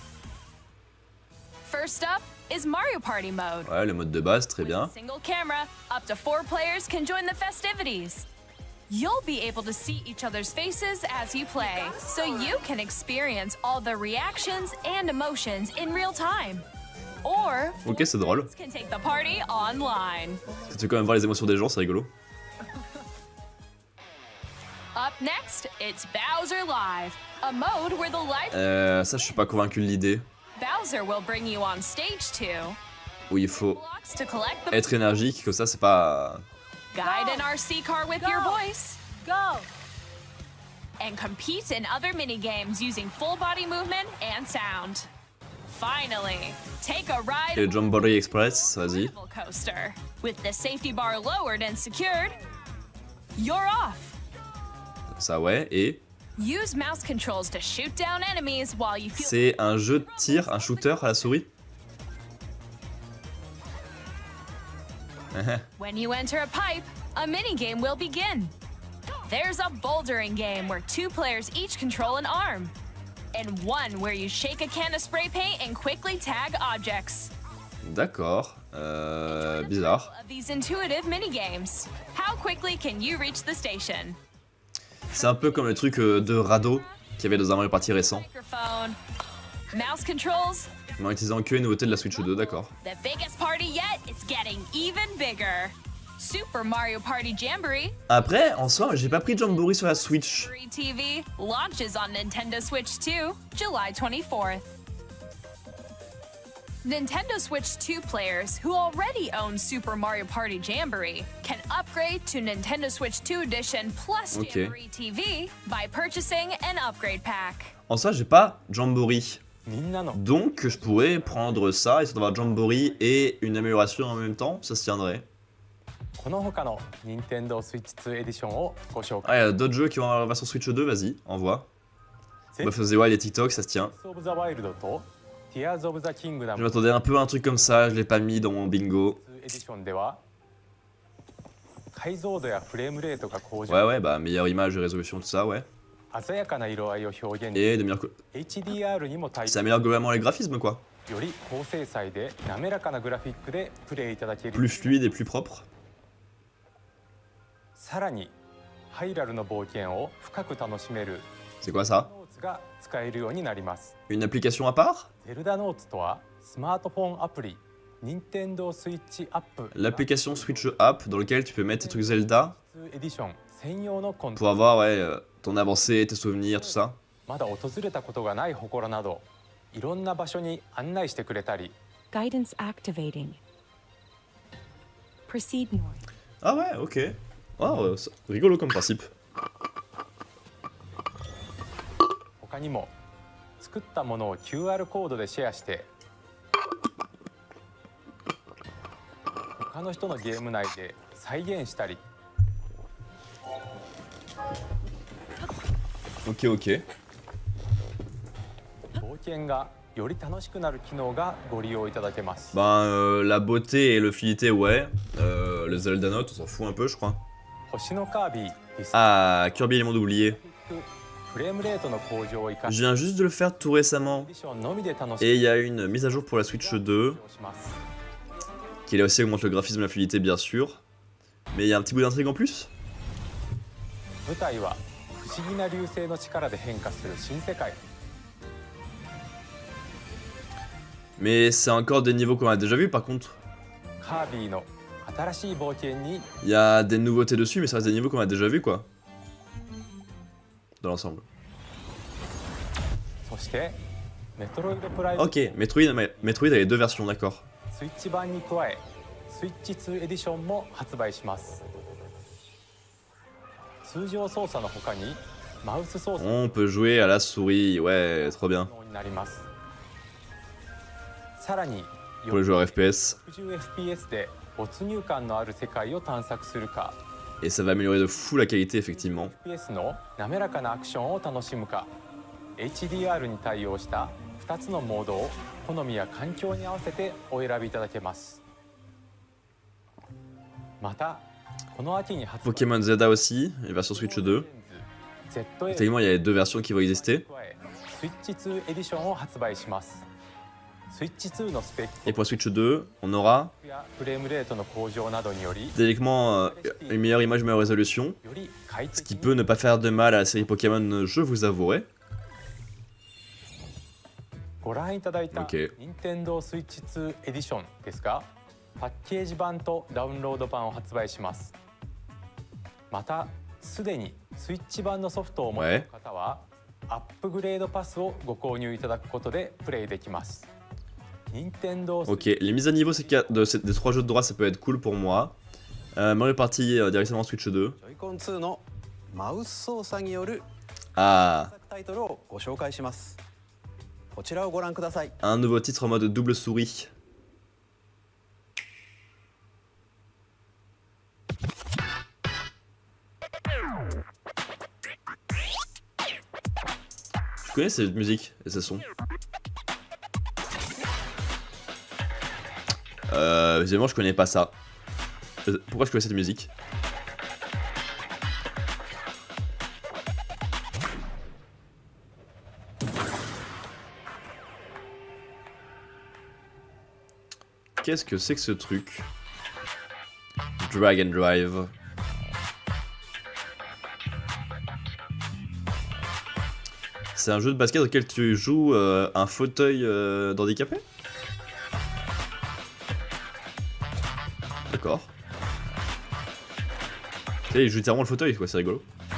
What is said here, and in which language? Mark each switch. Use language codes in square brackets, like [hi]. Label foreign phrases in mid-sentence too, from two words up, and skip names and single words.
[en] First up is Mario Party mode. [fr] Ouais, le mode de base, très bien. [en] Single camera, up to 4 players can join the festivities. You'll be able to see each other's faces as you play, so you can experience all the reactions and emotions in real time. Or, [fr] Ok, c'est drôle. [en] friends can take the party online. [fr] Tu peux quand même voir les émotions des gens, c'est rigolo. [en] Up next, it's Bowser Live, a mode where the live [fr] Ça, je suis pas convaincu de l'idée. [en] Bowser will bring you on stage to [fr] Où il faut [en] blocks to collect the [fr] être énergique, comme ça, c'est pas... [en] guide an RC car with your voice. Go! And compete in other mini-games using full body movement and sound. Finally, take a ride [fr] Et Jamboree Express, vas-y. [en] on a coaster. With the safety bar lowered and secured, you're off. [fr] Ça, ouais. Et [en] Use mouse controls to shoot down enemies while you feel [fr] c'est un jeu de tir, un shooter à la souris. [en] when you enter a pipe, a mini-game will begin. There's a bouldering game where 2 players each control an arm. And one where you shake a can of spray paint and quickly tag objects. [fr] D'accord. Bizarre. [en] Of these intuitive mini-games. How quickly can you reach the station? [fr] C'est un peu comme le truc de radeau qu'il y avait dans un Mario Party récent. [en] Microphone. Mouse controls. [fr] Mais en utilisant que les nouveautés de la Switch 2, d'accord. [en] The biggest party yet is getting even bigger. Super Mario Party Jamboree [fr] Après, en soi, j'ai pas pris Jamboree sur la Switch. [en] Free TV launches on Nintendo Switch 2, July 24th. Nintendo Switch 2 players who already own Super Mario Party Jamboree can upgrade to Nintendo Switch 2 Edition plus Ok. Jamboree TV by purchasing an upgrade pack. [fr] En soi, j'ai pas Jamboree. [ja] みんなの [fr] Donc, je pourrais prendre ça, histoire d'avoir Jamboree et une amélioration en même temps, ça se tiendrait. [ja] この他の Nintendo Switch 2 エディションをご紹 [fr] Ah, [ja] 介 [fr] il y a d'autres jeux qui vont avoir la version Switch 2, vas-y, envoie. C'est- Breath of the Wild et TikTok, ça se tient. [ja] Breath of the Wild と Tears of the [fr] Je [ja] Kingdom [fr] m'attendais un peu à un truc comme ça, je l'ai pas mis dans mon bingo. [ja] 2エディションでは解像度やフレームレートが向上、 [fr] Ouais, ouais, bah meilleure image et résolution, tout ça, ouais. [ja] 鮮やかな色合いを表現 [fr] Et de meilleure... [ja] HDR にも対応 [fr] Ça améliore globalement les graphismes, quoi. [ja] より高精細で滑らかなグラフィックでプレイいただける [fr] Plus fluide et plus propre. [ja] さらにハイラルの冒険を深く楽しめる [fr] C'est quoi ça? [ja] ノーツが使えるようになります [fr] Une application à part? [ja] ゼルダノーツとはスマートフォンアプリ Nintendo Switch App [fr] L'application Switch App dans lequel tu peux mettre tes trucs Zelda [ja] 2エディション専用のコンテンツ [fr] pour avoir, ouais, ton avancée, tes souvenirs, tout ça. [ja] まだ訪れたことがない祠などいろんな場所に案内してくれたり [en] Guidance activating. Proceed north. [fr] Ah ouais, ok. Oh, c'est rigolo comme principe. [ja] 他にも作ったものを QR コードでシェアして他の人のゲーム内で再現したり [fr] Ok, ok. [ja] 冒険がより楽しくなる機能がご利用いただけます [fr] Ben, la beauté et le fluidité, ouais. Le Zelda Note, on s'en fout un peu, je crois. [ja] 星のカービィディス [fr] Ah, Kirby et les mondes oubliés. [ja] フレームレートの向上を生か [fr] Je [ja] し [fr] viens juste de le faire tout [ja] エ [fr] récemment. [ja] ディションのみで楽し [fr] Et il y a une mise à jour pour la Switch 2, [ja] むします [fr] qui là aussi augmente le graphisme et la fluidité, bien sûr. Mais il y a un petit bout d'intrigue en plus. [ja] 舞台は不思議な流星の力で変化する新世界 [fr] Mais c'est encore des niveaux qu'on a déjà vus, par contre. [ja] カービィの新しい冒険に [fr] Il y a des nouveautés dessus, mais ça reste des niveaux qu'on a déjà vus, quoi. Dans l'ensemble. [ja] そしてメトロイドプライム [fr] Ok, Metroid a les deux versions, d'accord. [ja] スイッチ版に加えスイッチ2エディションも発売します通常操作の他にマウス操作 [fr] On peut jouer à la souris, ouais, trop bien. [ja] になりますさらに [fr] pour les joueurs FPS. [ja] 60 FPS で没入感のある世界を探索するか [fr] Et ça va améliorer de fou la qualité, effectivement. [ja] FPS の滑らかなアクションを楽しむか HDR に対応した2つのモードを好みや環境に合わせてお選びいただけます。またこの秋に発売 [fr] Pokémon Zelda aussi, et version Switch 2. Effectivement, il y a les deux versions qui vont exister. [ja] スイッチ2エディションを発売します。スイッチ2のスペック [fr] Et pour la Switch 2, on aura [ja] やフレームレートの向上などにより [fr] techniquement une meilleure image, meilleure résolution. [ja] より快 [fr] Ce [ja] 適 [fr] qui [ja] に [fr] peut ne pas faire de mal à la série Pokémon, je vous avouerai. [ja] ご覧いただいた OK Nintendo Switch 2エディションですがパッケージ版とダウンロード版を発売します。またすでにスイッチ版のソフトをお持ちの方は、アップグレードパスをご購入いただくことでプレイできます。Nintendo [fr] Ok, les mises à niveau des 3 jeux de droite, ça peut être cool pour moi. Mario Party directement Switch 2. [ja] Joy-Con 2 のマウス操作による [fr] Ah, [ja] タイトルをご紹介します。こちらをご覧ください。 [fr] un nouveau titre en mode double souris. Je connais cette musique et ce son. Évidemment, je connais pas ça. Pourquoi je connais cette musique? Qu'est-ce que c'est que ce truc? Drag and Drive. C'est un jeu de basket auquel tu joues un fauteuil d'handicapé? D'accord. Tu sais, il joue littéralement le fauteuil, quoi, c'est rigolo.